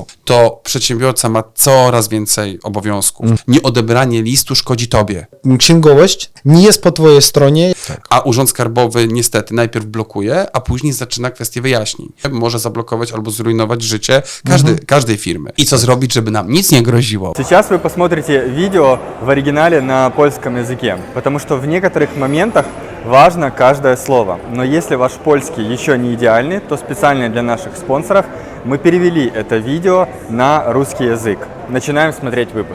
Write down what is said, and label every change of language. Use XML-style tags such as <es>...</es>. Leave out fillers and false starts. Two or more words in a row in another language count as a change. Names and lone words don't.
<pl>To przedsiębiorca ma coraz więcej obowiązków. Nieodebranie listu szkodzi tobie. Księgowość nie jest po twojej stronie. A Urząd Skarbowy niestety najpierw blokuje, a później zaczyna kwestię wyjaśnień. Może zablokować albo zrujnować życie każdej firmy. I co zrobić, żeby nam nic nie groziło?</pl> <ru>Сейчас вы посмотрите видео в оригинале на польском языке, потому что в некоторых моментах важно каждое слово. Но если ваш польский еще не идеальный, то специально для наших спонсоров мы перевели это видео на русский язык. Начинаем смотреть выпуск.</ru>